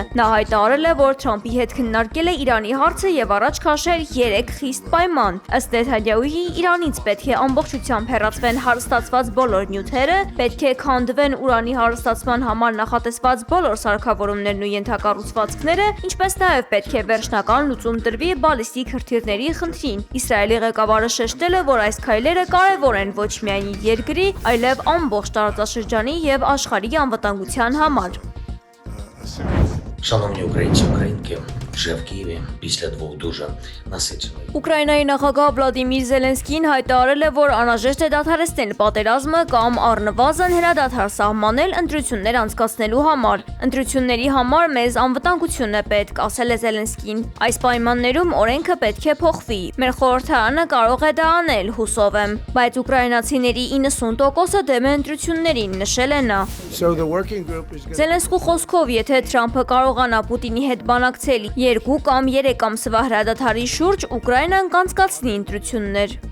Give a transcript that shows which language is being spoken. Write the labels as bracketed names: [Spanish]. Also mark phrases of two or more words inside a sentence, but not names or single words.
[Armenian] Նա հայտարարել է, որ Թրամփի հետ քննարկել է Իրանի հարցը եւ առաջ քաշել 3 խիստ պայման։ Ըստ Նեթանյահուի, Իրանից պետք է ամբողջությամբ հեռացվեն հարստացված բոլոր նյութերը, պետք է քանդվեն ուրանի հարստացման համար նախատեսված բոլոր սարքավորումներն ու ենթակառուցվածքները, ինչպես նաև պետք է վերջնական լուծում տրվի բալիստիկ հրթիռների խնդրին։ Իսրայելի ղեկավարը շեշտել է, որ այս քայլերը կարևոր են ոչ միայն իր երկրի, այլև ամբողջ տարածաշրջանի եւ աշխարհի անվտանգության համար։ [Ukrainian] Шановні українці, українки, вже в Києві після 2 дуже насичених. [Armenian] Ուկրաինայի նախագահ Վլադիմիր Զելենսկին հայտարարել է, որ անհրաժեշտ է դադարեցնել պատերազմը կամ առնվազն հրադադար սահմանել ընտրություններ անցկացնելու համար։ Ընտրությունների համար մեզ անվտանգություն է պետք, ասել է Զելենսկին։ Այս պայմաններում օրենքը պետք է փոխվի։ Մեր խորհրդարանը կարող է դա անել, հուսով եմ, բայց ուկրաինացիների 90%-ը դեմ է ընտրություններին, նշել է նա։ Զելենսկու խոսքով, եթե Թրամփը կարողանա Պուտինի հետ բանակցել 2 կամ 3 ամսվա հրադադարի շուրջ, Ուկրաինան կանցկացնի ընտրություններ։